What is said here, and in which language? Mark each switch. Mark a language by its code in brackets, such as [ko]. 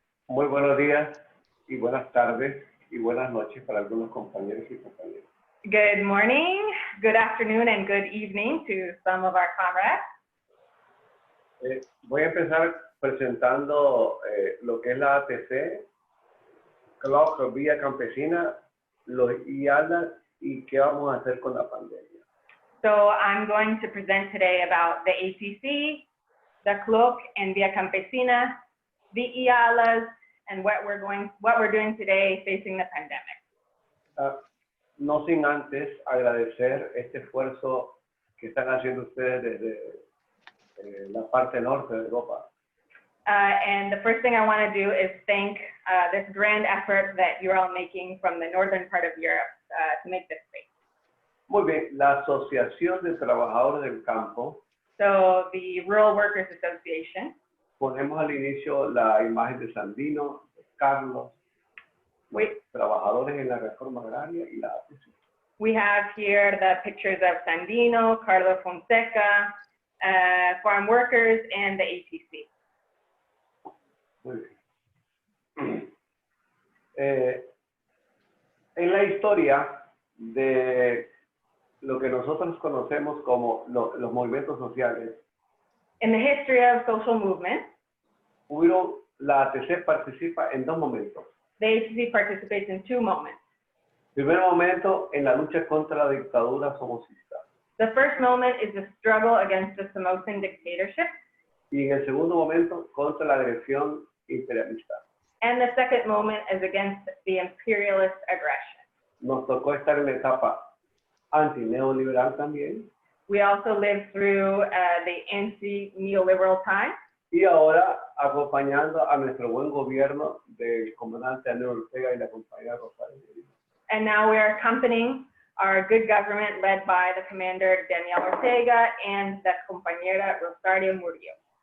[es] Muy buenos días y buenas tardes y buenas noches para algunos compañeros y compañeras. [en] Good morning, good afternoon, and good evening to some of our comrades. [es] Voy a empezar presentando lo que es la ATC, Club Via Campesina, los IALAS y qué vamos a hacer con la pandemia. [en] So I'm going to present today about the ATC, the Club and Via Campesina, the IALAS, and what we're doing today facing the pandemic. [es] No sin antes agradecer este esfuerzo que están haciendo ustedes desde la parte norte de Europa. [en] And the first thing I want to do is thank this grand effort that you're all making from the northern part of Europe to make this space. [es] Muy bien, la Asociación de Trabajadores del Campo. [en] So the Rural Workers Association. [es] Ponemos al inicio la imagen de Sandino, de Carlos, los trabajadores en la reforma agraria y la ATC. [en] We have here the pictures of Sandino, Carlos Fonseca, farm workers, and the ATC. [es] Muy bien. En la historia de lo que nosotros conocemos como los movimientos sociales, [en] in the history of social movements, [es] la ATC participa en dos momentos. [en] The ATC participates in two moments. [es] Primer momento en la lucha contra la dictadura somocista. [en] The first moment is the struggle against the Somozan dictatorship. [es] Y en el segundo momento contra la agresión imperialista. [en] And the second moment is against the imperialist aggression. [es] Nos tocó estar en la etapa anti-neoliberal también. [en] We also lived through the anti-neoliberal time. [es] Y ahora acompañando a nuestro buen gobierno del comandante Daniel Ortega y la compañera Rosario. [en] And now we are accompanying our good government led by the commander Daniel Ortega and the compañera Rosario Murillo.